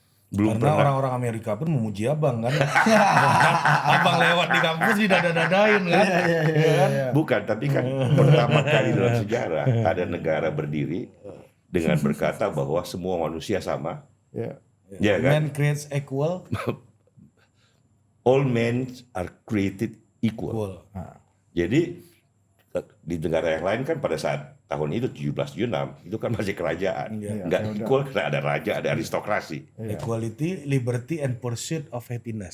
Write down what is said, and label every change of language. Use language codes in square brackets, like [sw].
[id] Belum karena orang-orang Amerika pun memuji abang kan. Abang lewat di kampus didada-dadain kan. Bukan, tapi kan pertama kali dalam sejarah ada negara berdiri dengan berkata bahwa semua manusia sama. Ya kan? [en] Man creates equal. All men are created equal. [id] Jadi di negara yang lain kan pada saat tahun itu 1776 itu kan masih kerajaan, nggak equal karena ada raja, ada aristokrasi. [en] Equality, liberty, and pursuit of happiness.